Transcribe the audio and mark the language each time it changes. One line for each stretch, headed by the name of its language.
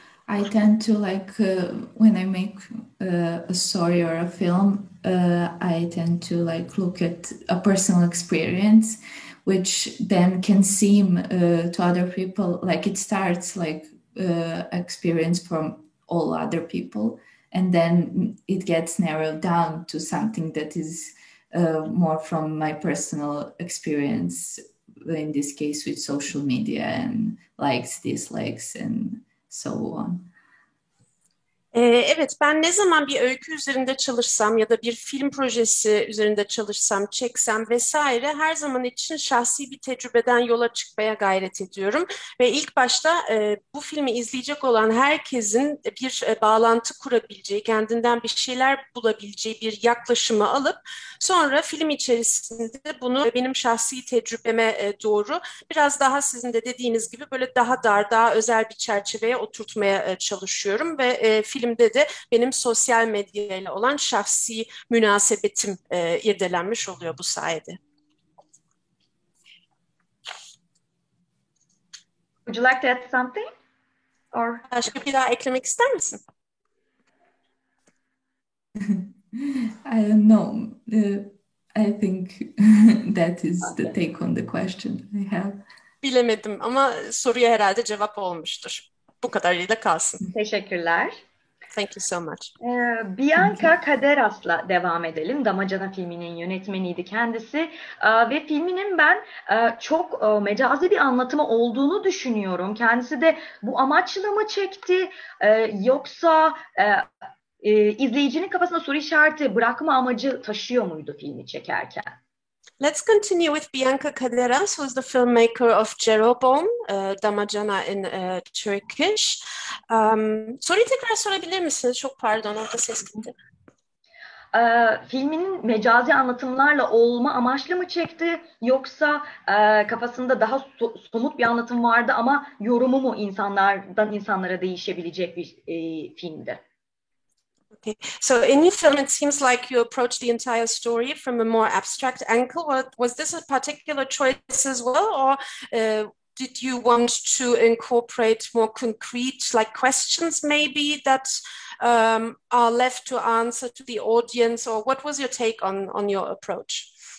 English: I tend to when I make a story or a film, I tend to look at a personal experience, which then can seem to other people like it starts experience from all other people, and then it gets narrowed down to something that is more from my personal experience, in this case with social media and likes, dislikes and so on.
Turkish: Evet, ben ne zaman bir öykü üzerinde çalışsam ya da bir film projesi üzerinde çalışsam, çeksem vesaire her zaman için şahsi bir tecrübeden yola çıkmaya gayret ediyorum. Ve ilk başta bu filmi izleyecek olan herkesin bir bağlantı kurabileceği, kendinden bir şeyler bulabileceği bir yaklaşımı alıp sonra film içerisinde bunu benim şahsi tecrübeme doğru biraz daha sizin de dediğiniz gibi böyle daha dar, daha özel bir çerçeveye oturtmaya çalışıyorum ve filmde de benim sosyal medyayla olan şahsi münasebetim irdelenmiş oluyor bu sayede.
English: Would you like to add something? Or...
Turkish: Başka bir daha eklemek ister misin?
English: I don't know. I think that is the take on the question I have.
Turkish: Bilemedim ama soruya herhalde cevap olmuştur. Bu kadarıyla kalsın. Teşekkürler.
English: Thank you so much.
Turkish: Bianca Caderas'la devam edelim. Damacana filminin yönetmeniydi kendisi. Ve filminin ben çok mecazi bir anlatımı olduğunu düşünüyorum. Kendisi de bu amaçla mı çekti? Yoksa izleyicinin kafasında soru işareti bırakma amacı taşıyor muydu filmi çekerken?
English: Let's continue with Bianca Caderas, who is the filmmaker of Jeroboam, Damacana in Turkish.
Turkish: Soruyu tekrar sorabilir misiniz? Çok pardon, orada ses gitti. Filminin mecazi anlatımlarla olma amaçlı mı çekti? Yoksa kafasında daha somut bir anlatım vardı ama yorumu mu insanlardan insanlara değişebilecek bir filmdi?
English: Okay, so in your film, it seems like you approach the entire story from a more abstract angle. Was this a particular choice as well, or did you want to incorporate more concrete, like questions maybe that are left to answer to the audience, or what was your take on your approach?